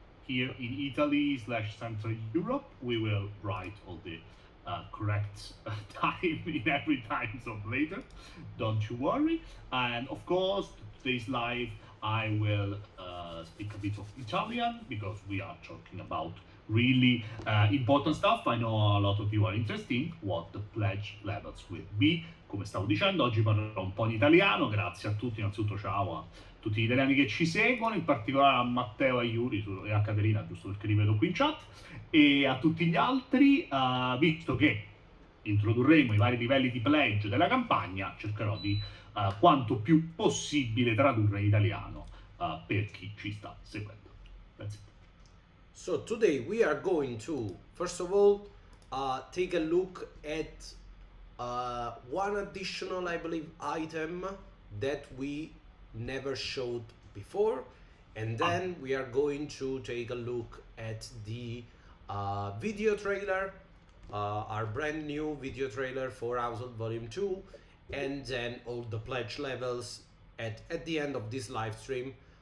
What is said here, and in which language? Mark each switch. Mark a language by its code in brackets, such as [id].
[en] here in Italy / Central Europe. We will write all the correct time in every time zone later. Don't you worry. And of course, today's live, I will speak a bit of Italian because we are talking about really important stuff. I know a lot of you are interested in what the pledge levels will be. [it] Come stavo dicendo, oggi parlerò un po' in italiano. Grazie a tutti, innanzitutto ciao a tutti gli italiani che ci seguono, in particolare a Matteo, a Yuri e a Caterina, giusto perché li vedo qui in chat, e a tutti gli altri, visto che introdurremo i vari livelli di pledge della campagna, cercherò di quanto più possibile tradurre in italiano per chi ci sta seguendo. [en] That's it. So today we are going to, first of all, take a look at one additional, I believe, item that we never showed before. And then we are going to take a look at the video trailer, our brand new video trailer for Household Volume 2, and then all the pledge levels at the end of this live stream.